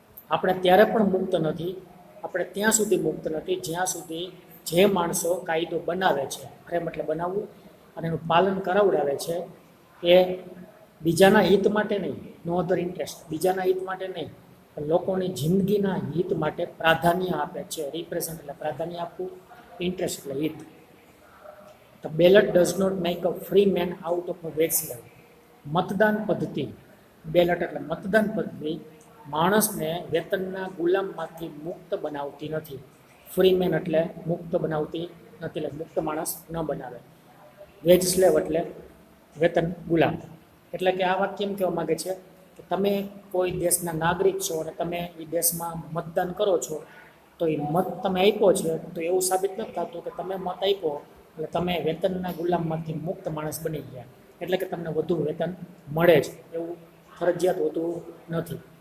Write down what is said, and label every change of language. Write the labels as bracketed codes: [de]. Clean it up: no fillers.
[gu] આપણે ત્યારે પણ મુક્ત નથી, આપણે ત્યાં સુધી મુક્ત નથી જ્યાં સુધી જે માણસો કાયદો બનાવે છે, ફ્રેમ એટલે બનાવવું, અને એનું પાલન કરાવડાવે છે, એ બીજાના હિત માટે નહીં, [en] no other interest, [gu] બીજાના હિત માટે નહીં, પણ લોકોની જિંદગીના હિત માટે પ્રાધાન્ય આપે છે. રિપ્રેઝન્ટ એટલે પ્રાધાન્ય આપવું, ઇન્ટરેસ્ટ એટલે હિત. [en] The ballot does not make a free man out of a wage slave. [gu] મતદાન પદ્ધતિ, બેલેટ એટલે મતદાન પદ્ધતિ, માણસને વેતનના ગુલામમાંથી મુક્ત બનાવતી નથી. ફ્રી મેન એટલે મુક્ત બનાવતી નથી, એટલે મુક્ત માણસ ન બનાવે. વેજ સ્લેવ એટલે વેતન ગુલામ. એટલે કે આ વાક્ય એમ કહેવા માગે છે કે તમે કોઈ દેશના નાગરિક છો અને તમે એ દેશમાં મતદાન કરો છો, તો એ મત તમે આપ્યો છે તો એવું સાબિત નથી થતું કે તમે મત આપ્યો એટલે તમે વેતનના ગુલામમાંથી મુક્ત માણસ બની ગયા, એટલે કે તમને વધુ વેતન મળે છે, એવું ફરજિયાત હોતું નથી.